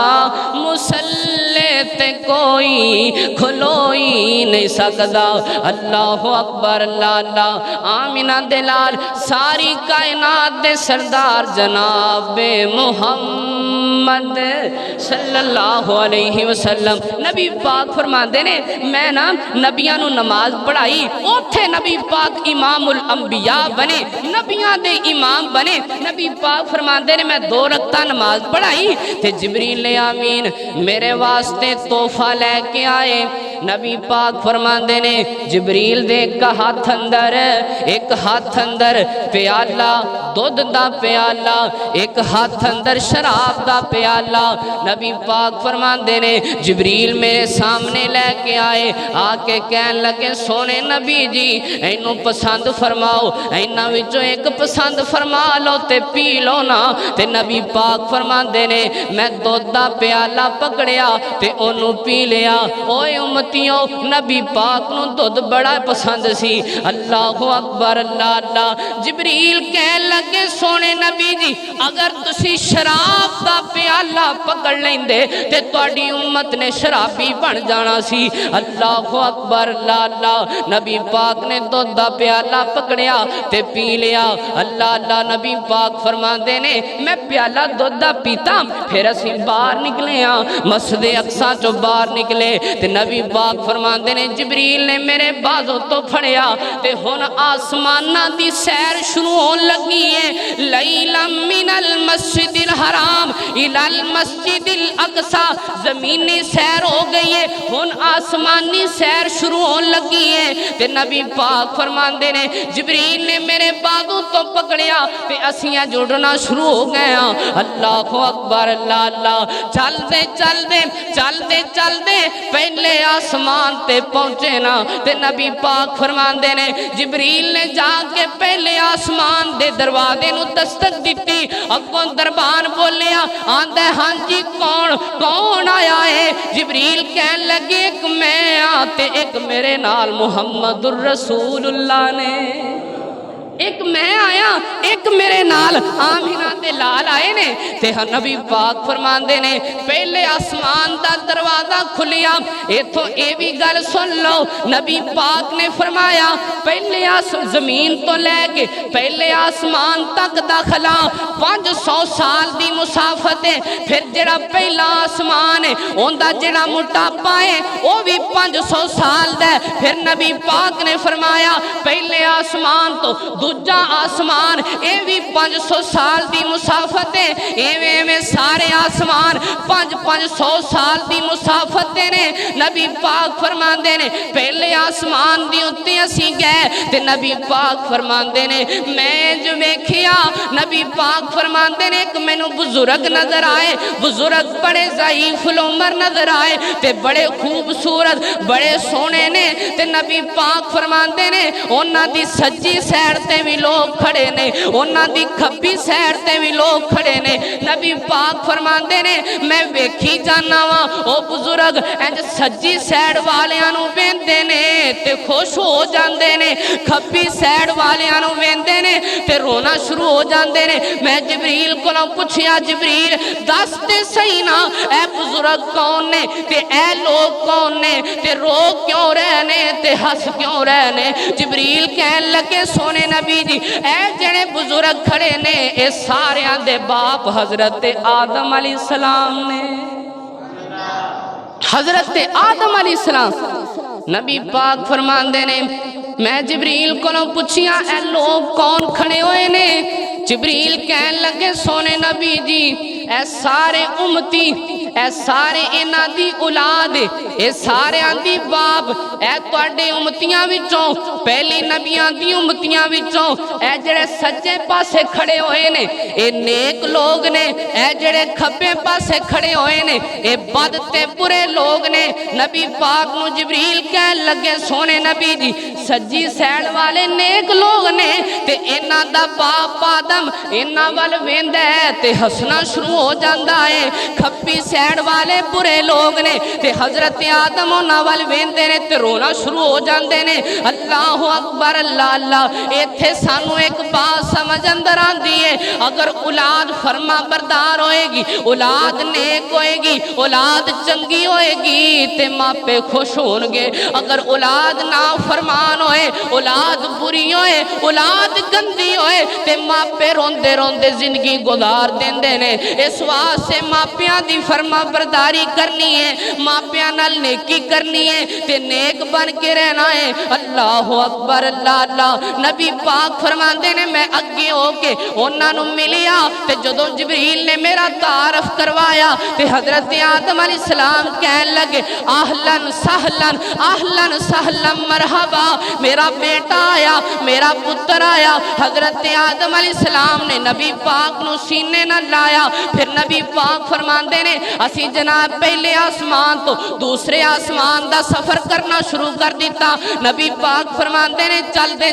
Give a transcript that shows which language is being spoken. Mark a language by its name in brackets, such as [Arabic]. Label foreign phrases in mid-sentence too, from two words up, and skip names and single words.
[Punjabi] مسلے تے کوئی کھلوئی نہیں سکدا [Arabic] اللہ اکبر [Punjabi] اللہ اللہ آمینہ دلال ساری کائنات دے سردار جناب محمد [Arabic] صلی اللہ علیہ وسلم [Punjabi] نبی پاک فرماندے نے میں نا نبیاں نو نماز پڑھائی اوتھے نبی پاک امام الانبیاء بنے نبیاں دے امام بنے نبی پاک فرماندے نے میں 2 رکعت نماز پڑھائی تے جبریل آمین میرے واسطے تحفہ لے کے آئے نبی پاک فرماندے نے جبریل دے ایک ہاتھ اندر پیالہ دودھ دا پیالہ ایک ہاتھ اندر شراب دا پیالہ نبی پاک فرماندے نے جبریل میرے سامنے لے کے آئے آ کے کہن لگے سونے نبی جی اینو پسند فرماؤ اینا وچوں ایک پسند فرما لو تے پی لو نا تے نبی پاک فرماندے نے میں دودھ دا پیالہ پکڑیا تے انو پی لیا اوے امتیوں نبی پاک نو دودھ بڑا پسند سی [Arabic] اللہ اکبر [Punjabi] اللہ اللہ جبریل کہن لگے سونے نبی جی اگر تسی شراب دا پیالہ پکڑ لیندے تے تواڈی امت نے شرابی بن جانا سی [Arabic] اللہ اکبر [Punjabi] اللہ اللہ نبی پاک نے دودھ دا پیالہ پکڑیا تے پی لیا اللہ اللہ نبی پاک فرماندے نے میں پیالہ دودھ دا پیتا پھر اسی باہر نکلے مسجد اقصی چو باہر نکلے تے نبی پاک فرماندے نے جبریل نے میرے بازو تو پھڑیا تے ہن آسمانہ دی سیر شروع ہون لگی ہے [Arabic] لیلا من المسجد الحرام الى المسجد الاقصی [Punjabi] زمینی سیر ہو گئی ہے ہن آسمانی سیر شروع ہون لگی ہے تے نبی پاک فرماندے نے جبریل نے میرے بازو تو پکڑیا تے اسیاں جڑنا شروع ہو گئے [Arabic] اللہ اکبر [Punjabi] اللہ اللہ چل دے پہلے آسمان تے پہنچے نا تے نبی پاک فرماندے نے جبریل نے جا کے پہلے آسمان دے دروازے نو دستک دیتی اگوں دربان بولیا آندا ہاں جی کون آیا ہے جبریل کہن لگے ایک میں تے ایک میرے نال [Arabic] محمد الرسول اللہ [Punjabi] نے ایک میں آیا ایک میرے نال آمینہ دے لال آئے نے تے نبی پاک فرماندے نے پہلے آسمان دا دروازہ کھلیا ایتھوں اے بھی گل سن لو نبی پاک نے فرمایا پہلے زمین تو لے کے پہلے آسمان تک داخلہ 500 سال دی مسافت ہے پھر جڑا پہلا آسمان ہے اوندا جڑا موٹاپا ہے وہ بھی 500 سال دا ہے پھر نبی پاک نے فرمایا پہلے آسمان تو دوجا آسمان اے بھی 500 سال دی مسافت ہے ایویں سارے آسمان 500 سال دی مسافت نے نبی پاک فرماندے نے پہلے آسمان دی اُتے اسی گئے تے نبی پاک فرماندے نے میں جو ویکھیا نبی پاک فرماندے نے ایک مینوں بزرگ نظر آئے بزرگ بڑے ضعیف العمر نظر آئے تے بڑے خوبصورت بڑے سونے نے تے نبی پاک فرماندے نے انہاں دی سجی سیر تے بھی لوگ کھڑے نے انہاں دی کھبی سیر تے بھی لوگ کھڑے نے نبی پاک فرماندے نے میں ویکھی جانا وا او بزرگ انج سجی سیر والیاں نو ویندے نے تے خوش ہو جاندے نے کھبی سیر والیاں نو ویندے نے تے رونا شروع ہو جاندے نے میں جبریل کولوں پوچھیا جبریل دس تے صحیح نا اے بزرگ کون نے تے اے لوگ کون نے تے رو کیوں رہنے تے ہس کیوں رہنے جبریل کہن لگے سونے نبی جی اے جڑے بزرگ کھڑے نے اے سارے دے باپ حضرت آدم [Arabic] علیہ السلام [Punjabi] نے حضرت آدم [Arabic] علیہ السلام [Punjabi] نبی پاک فرماندے نے میں جبریل کو پوچھیا اے لوگ کون کھڑے ہوئے نے جبریل کہن لگے سونے نبی جی اے سارے امتی اے سارے انہاں دی اولاد اے سارے دی باپ اے تواڈے امتیاں وچوں پہلی نبیاں دی امتیاں وچوں اے جڑے سجے پاسے کھڑے ہوئے نے اے نیک لوگ نے اے جڑے کھبے پاسے کھڑے ہوئے نے اے بد تے برے لوگ نے نبی پاک نو جبریل کہن لگے سونے نبی جی سجی سیڈ والے نیک لوگ نے تے انہاں دا باپ آدم انہاں ول ویندا ہے تے ہسنا شروع ہو جاندا ہے کھبی سیڈ والے برے لوگ نے تے حضرت آدم انہاں ول ویندے نے تے رونا شروع ہو جاندے نے [Arabic] اللہ اکبر [Punjabi] اللہ اللہ ایتھے سانو ایک بات سمجھ اندر آندی ہے اگر اولاد فرما بردار ہوئے گی اولاد نیک ہوئے گی اولاد چنگی ہوئے گی تے ماپے خوش ہون گے اگر اولاد نافرمان ہوئے اولاد بری ہوئے اولاد گندی ہوئے تے ماپے روندے روندے زندگی گزار دیندے نے اس واسطے ماپیاں دی فرما برداری کرنی ہے ماپیاں نال نیکی کرنی ہے تے نیک بن کے رہنا ہے [Arabic] اللہ اکبر [Punjabi] اللہ اللہ نبی پاک فرماندے نے میں اگے ہو کے انہاں نو ملیا تے جدوں جبریل نے میرا تعارف کروایا تے حضرت آدم [Arabic] علیہ السلام [Punjabi] کہن لگے اہلاً [Arabic] سہلاً مرحبا [Punjabi] میرا بیٹا آیا میرا پتر آیا حضرت آدم [Arabic] علیہ السلام [Punjabi] نے نبی پاک نو سینے نہ لایا پھر نبی پاک فرماندے نے اسی جناب پہلے آسمان تو دوسرے آسمان دا سفر کرنا شروع کر دیتا نبی پاک فرماندے نے چل